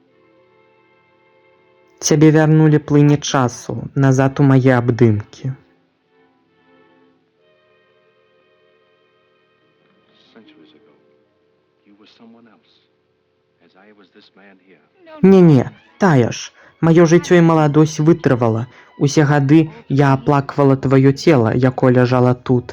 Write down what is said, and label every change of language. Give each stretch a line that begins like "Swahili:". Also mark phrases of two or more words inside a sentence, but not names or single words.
Belarusian: Цябе вярнулі плыні часу, назад у мае абдымкі.
English: Centuries ago, you were someone else, as I was this man here.
Belarusian: Не-не, тая ж. Маё жыццё і маладосць вытрывала. Усе гады я аплаквала тваё цела, якое ляжала тут.